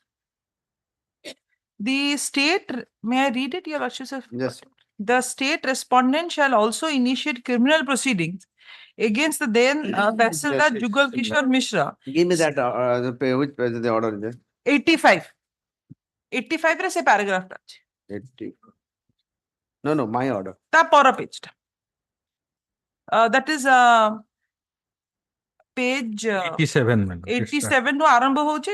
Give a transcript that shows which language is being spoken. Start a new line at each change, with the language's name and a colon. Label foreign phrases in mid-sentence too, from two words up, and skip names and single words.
English: The state, may I read it, your lordship? Yes. The state respondent shall also initiate criminal proceedings against the then Tahsildar yes, Jugal yes. Kishore Mishra. Give me that which page is the order is there?
Odia: 85. 85 रे से paragraph टा ଅଛି.
English: 80. No, my order.
Odia: ତା ପର page ଟା.
English: That is page 87. madam.
Odia: 87 ରୁ ଆରମ୍ଭ ହଉଛି.